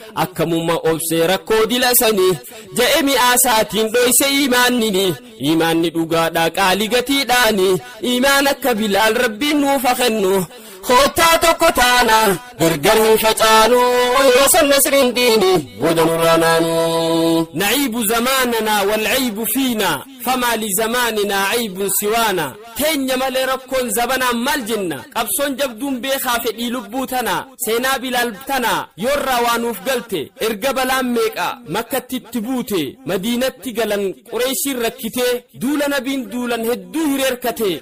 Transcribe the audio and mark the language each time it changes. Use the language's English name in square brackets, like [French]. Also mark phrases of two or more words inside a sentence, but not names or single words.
[Oromo] Akkamuma obsee rakkoo dilasani. Je'e mi'aasaatiin dhoyse imaannini. Imaanni dhugaadhaa qaalii gatiidhaani. Imaan akka Bilaal Rabbiin nuufa kennu. Koottaa tokko taana gargar hin facaanu. Yoo san Nasriin diini booda nurraanaanu. [Arabic] "نعيب زماننا والعيب فينا، فما لزماننا عيب سوانا." [Oromo] Teenya malee rakkoon zabanaan maal jenna? Qabsoon jabduun beekaa fedhii lubbuu tana. Seenaa Bilaal tana yoorraa waa nuuf galte. Erga balaan meeqa Makkatti itti buute? Madiinatti galan Qureeshiin rakkite. Duula nabiin duulan hedduu hireerkate.